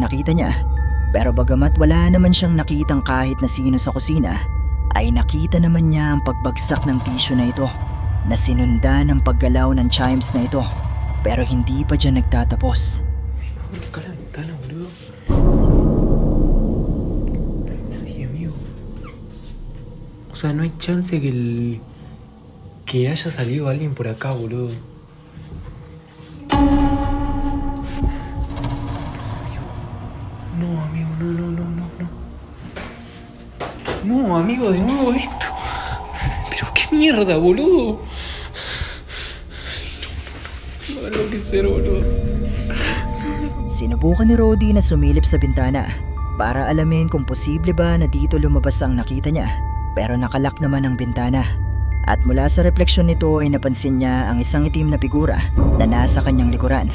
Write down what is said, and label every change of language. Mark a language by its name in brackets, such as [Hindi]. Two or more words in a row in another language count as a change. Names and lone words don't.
[Filipino] nakita niya, pero bagamat wala naman siyang nakitang kahit na sino sa kusina, ay nakita naman niya ang pagbagsak ng tissue na ito na sinundan ng paggalaw ng chimes na ito, pero hindi pa dyan nagtatapos. [Spanish] Encima busca la ventana, boludo. No hay nadie, amigo. O sea, no hay chance que haya salido alguien por acá, boludo. No, amigo, no. No, amigo, de nuevo esto. Pero qué mierda, boludo. No, no, que ser, boludo. [Filipino] Sinubukan ni Rodi na sumilip sa bintana para alamin kung posible ba na dito lumabas ang nakita niya, pero nakalak naman ang bintana. At mula sa refleksyon nito ay napansin niya ang isang itim na figura na nasa kanyang likuran.